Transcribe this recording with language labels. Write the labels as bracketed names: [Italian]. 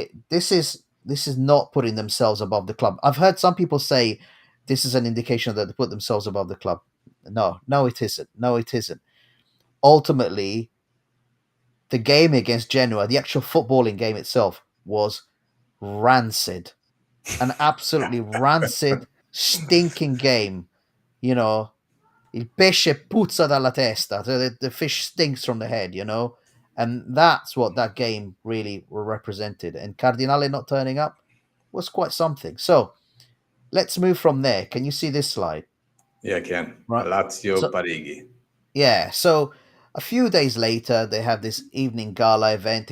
[English] This is not putting themselves above the club. I've heard some people say this is an indication that they put themselves above the club. No, no, it isn't. No, it isn't. Ultimately, the game against Genoa, the actual footballing game itself, was rancid, an absolutely rancid, stinking game. You know, [Italian] il pesce puzza dalla testa. [English] The fish stinks from the head. And that's what that game really represented. And Cardinale not turning up was quite something. So let's move from there. Can you see this slide? Yeah, I can. Right. Lazio So [Italian] Parigi. [English] yeah, so a few days later, they have this evening gala event.